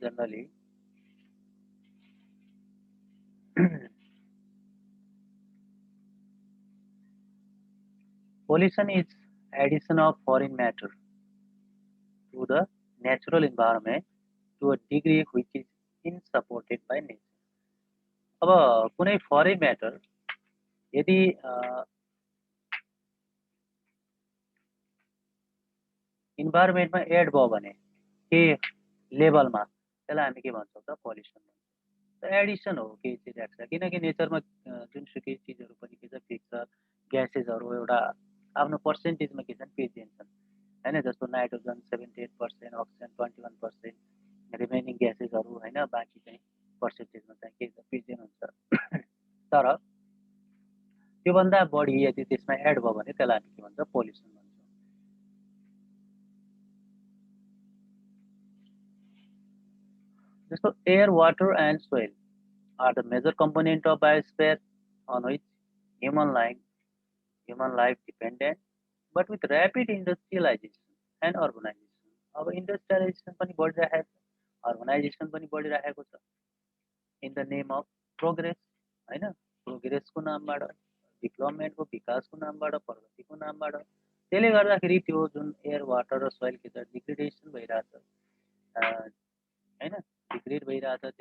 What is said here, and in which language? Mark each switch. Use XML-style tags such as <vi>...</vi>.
<en>Generally pollution is addition of foreign matter to the natural environment to a degree which is unsupported by nature.</en> <ne>अब कुनै foreign matter यदि इन्भाइरोमेन्टमा add भयो भने के लेभलमा त्यसलाई हामी के भन्छौँ त पोल्युसन भन्छौँ। एडिसन हो केही चिज एक्स्ट्रा, किनकि नेचरमा जुनसुकै चिजहरू पनि के छ फिक्स छ, ग्यासेसहरू एउटा आफ्नो पर्सेन्टेजमा के छन् प्रेजेन्ट छन् होइन। जस्तो नाइट्रोजन 78%, अक्सिजन 21%, रिमेनिङ ग्यासेसहरू होइन बाँकी चाहिँ पर्सेन्टेजमा चाहिँ के छ प्रेजेन्ट हुन्छ। तर त्योभन्दा बढी यदि त्यसमा एड भयो भने त्यसलाई हामी के भन्छ पोल्युसन भन्छौँ।</ne> <en>जस्तो air, water and soil are the major component of biosphere on which human life dependent, but with rapid industrialization and urbanization.</en> <ne>अब इन्डस्ट्रियलाइजेसन पनि बढिरहेको छ, अर्बनाइजेसन पनि बढिरहेको छ,</ne> <en>in the name of progress</en> <ne>होइन। प्रोग्रेसको नामबाट, डेभलपमेन्टको विकासको नामबाट, प्रगतिको नामबाट, त्यसले गर्दाखेरि त्यो जुन एयर, वाटर र सोइल के छ डिग्रेडेसन भइरहेछ होइन, डिग्रेड भइरहेछ।</ne>